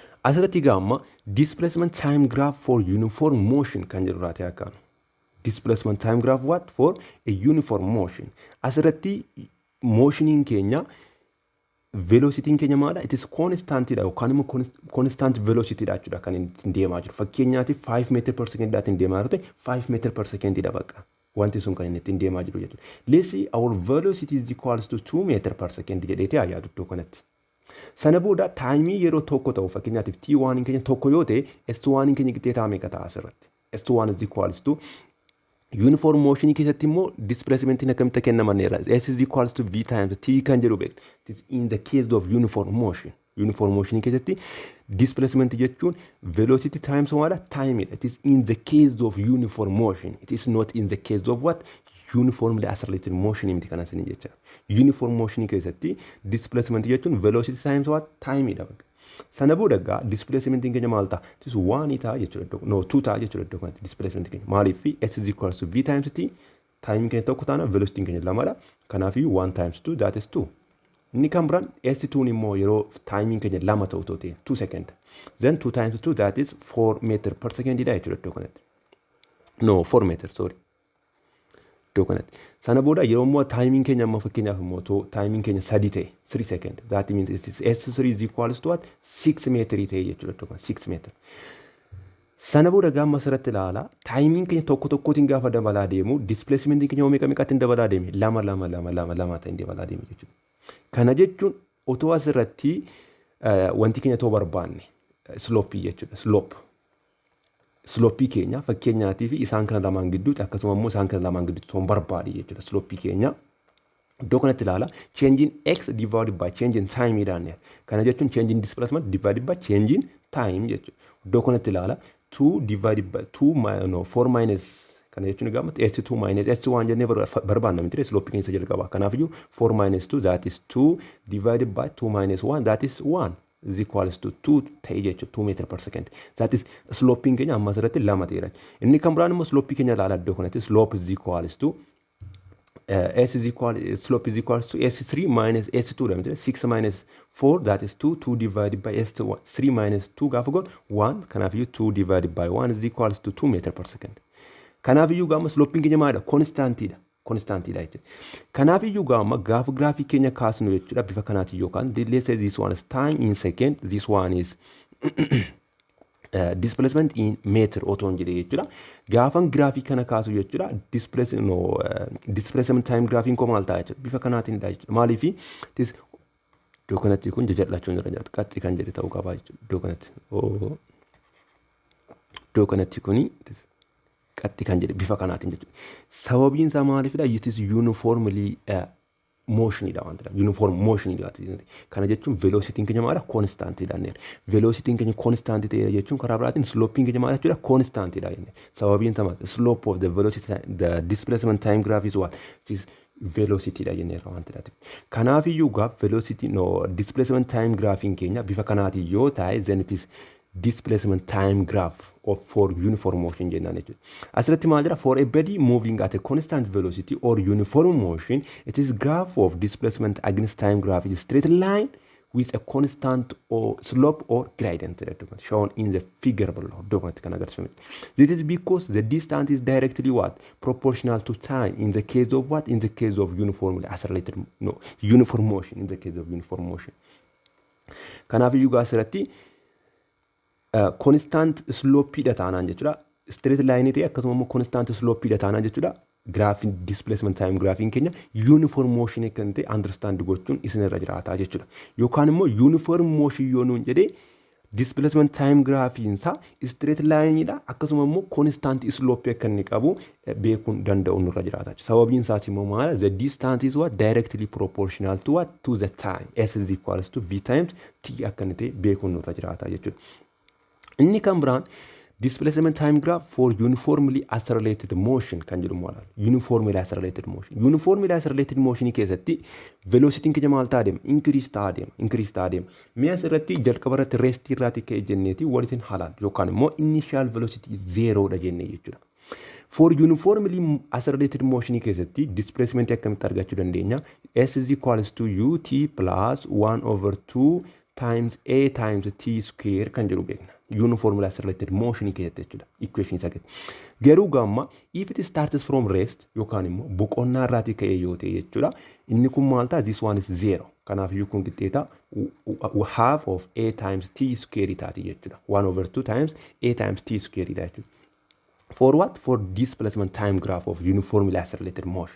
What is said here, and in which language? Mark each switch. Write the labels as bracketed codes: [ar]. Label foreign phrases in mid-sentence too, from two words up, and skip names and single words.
[om] Asirratti gaama [en] displacement time graph for uniform motion [om] kan jedhu irraa ta'e [en] displacement time graph what for a uniform motion. [om] Asirratti motioniin keenya velocity'n keenya maadha? [en] It is constant [om] dha yookaan immoo [en] constant velocity [om] dha jechuudha kan inni deemaa jiru. Fakkeenyaatiif 5 [en] meter per second [om] dhaan deemaa jiru ta'e 5 [en] meter per second [om] dha bakka. Wanti sun kan inni ittiin deemaa jiru jechuudha. [en] Let's say our velocity is equals to 2 meter per second [om] jedheetee yaadu iddoo kanatti. Sana booda taayimii yeroo tokko ta'u fakkeenyaatiif T1 keenya tokko yoo ta'e S1 keenya qixxeetaa meeqa ta'a asirratti? S1 [en] is equals to uniform motion [om] keessatti immoo displacementiin akkamitti kennamanneera? [en] S is equals to V times T [om] kan jedhu beektu. [en] It is in the case of uniform motion. Uniform motion [om] keessatti displacement jechuun [en] velocity times [om] maadha? Time. [en] It is in the case of uniform motion. It is not in the case of what? Uniformly accelerated motion [om] miti kana sinin jecha. [en] Uniform motion keessatti displacement jechuun velocity times what? Time [om] dha bakka. Sana booda gaa displacementiin keenya maal ta'a? [en] It is [om] 1 ta'a jechuudha. No 2 ta'a jechuudha iddoo kanatti displacement keenya. [en] Maaliif S is equals to V times T. [om] Time keenya tokko taana velocity keenya lamadha. [en] Kanaaf 1 times 2 that is 2. [om] Inni kan biraan S2 immoo yeroo timing keenya lama ta'u ta'e 2 second. [en] Then 2 times 2 that is 4 meter per second [om] dha jechuudha iddoo kanatti. [en] No 4 meter sorry. [om] Iddoo kanatti. Sana booda yeroo immoo timing keenya amma fakkeenyaaf immoo timing keenya 3 ta'e 3 second. [en] That means it is S3 is equals to what? [om] 6 meter ta'e jechuudha iddoo kanatti 6 meter. Sana booda gaama asirratti ilaala timing keenya tokko tokkootiin gaafa dabalaa deemu displacementiin keenya meeqa meeqaatiin dabalaa deeme lama ta'in dabalaa deeme jechuudha. Kana jechuun otoo asirratti wanti keenya ta'uu barbaanne slope jechuudha. Slope keenya fakkeenyaatiif isaan kana lamaan gidduutti akkasuma immoo isaan kana lamaan gidduutti ta'uu barbaade jechuudha. Slope keenya iddoo kanatti ilaala [en] change in x divided by change in time [om] dhaan. Kana jechuun [en] change in displacement divided by change in time [om] jechuudha. Iddoo kanatti ilaala 2 [en] divided by [om] 4 minus kana jechuun gaama S2 minus S1 jennee barbaanna miti slope keessa jalqaba. [en] Kanaafiyyuu 4 minus 2 that is 2 divided by 2 minus 1 that is 1 is equals to 2 [om] ta'e jechuudha [en] 2 meter per second. That is slope [om] keenya amma asirratti lama ta'eera. Inni kan biraan immoo [en] slope [om] keenya ilaala iddoo kanatti [en] slope is equals to slope is equals to S3 minus S2 [om] dha miti [en] 6 minus 4 that is 2 divided by S1 3 minus 2 [om] gaafa goon 1 kanaafiyyuu [en] 2 divided by 1 is equals to 2 meter per second. [om] Kanaafiyyuu gaama sloping keenya maalidha? Constantidha jechuudha. Kanaafiyyuu gaama gaafa graafii keenya kaasnu jechuudha bifa kanaatiin yookaan [en] let's say this one is time in second, this one is displacement in meter [om] otoon jedhee jechuudha. Gaafan graafii kana kaasu jechuudha displacement time graafiin koo maal ta'a jechuudha bifa kanaatiin dha jechuudha. Maaliif iddoo kanatti kun jajadhachuun irra jiraatu qaxxii kan jedhe ta'uu qaba jechuudha iddoo kanatti kuni qaxxii kan jedhe bifa kanaatiin jechuudha. Sababiin isaa maaliifidha? [en] It is uniformly motion [om] dha wanta [en] uniform motion dha. [om] Kana jechuun velocity keenya maala constant dha jenne. Velocity keenya constant ta'e jechuun karaa biraatiin slope keenya maala jechuudha constant dha jenne. Sababiin isaa maal? [en] Slope of the velocity the displacement time graph is what? It is velocity [om] dha jenne wanta dha. Kanaafiyyuu gaaf [en] velocity displacement time graphiin [om] keenya bifa kanaatiin yoo ta'e [en] then it is displacement time graph for uniform motion [om] jennaan jechuudha. Asirratti maal jira? [en] For a body moving at a constant velocity or uniform motion, it is graph of displacement against time graph is straight line with a constant or slope or gradient shown in the figure below. This is because the distance is directly what? Proportional to time in the case of what? In the case of uniform motion. In the case of uniform motion. [om] Kanaafiyyuu gaa asirratti [en] constant slope [om] dha taanaan jechuudha. [en] Straight line [om] ta'e akkasuma immoo [en] constant slope [om] dha taanaan jechuudha. Graafin [en] displacement time [om] graafiin keenya [en] uniform motion [om] kan ta'e understand gochuun isinirra jiraata jechuudha. Yookaan immoo [en] uniform motion [om] yoo nuun jedhee [en] displacement time [om] graafiin isaa [en] straight line [om] dha akkasuma immoo [en] constant slope [om] kan inni qabu beekuun danda'u nurra jiraata. Sababiin isaas immoo maala? [en] The distance is what? Directly proportional to what? To the time. S is equals to V times T [om] akka inni ta'e beekuun nurra jiraata jechuudha. Inni kan biraan [en] displacement time graph for uniformly accelerated motion [om] kan jedhamu walaal. [en] Uniformly accelerated motion. Uniformly accelerated motion [om] keessatti velocity keenya maal ta'a deema? Increase ta'a deema. Mee asirratti jalqaba irratti rest irraati ka'e jenneeti waliin haalaan yookaan immoo [en] initial velocity [om] 0 dha jennee jechuudha. [en] For uniformly accelerated motion [om] keessatti displacement akkamitti argachuu dandeenya? [en] S is equals to ut plus 1 over 2 times a times t square [om] kan jedhu beekna. [en] Uniformly accelerated motion [om] keessatti jechuudha. Equation isa keessatti. Garuu gamma [en] if it starts from rest [om] yookaan immoo boqonnaa irraatii ka'ee yoo ta'e jechuudha. Inni kun maal ta'a? [en] This one is 0. [om] Kanaaf iyyuu kun qixxeeta [en] half of a times t square [om] taati jechuudha. 1/2 [en] times a times t square [om] jechuudha. [en] For what? For displacement time graph of uniformly accelerated motion.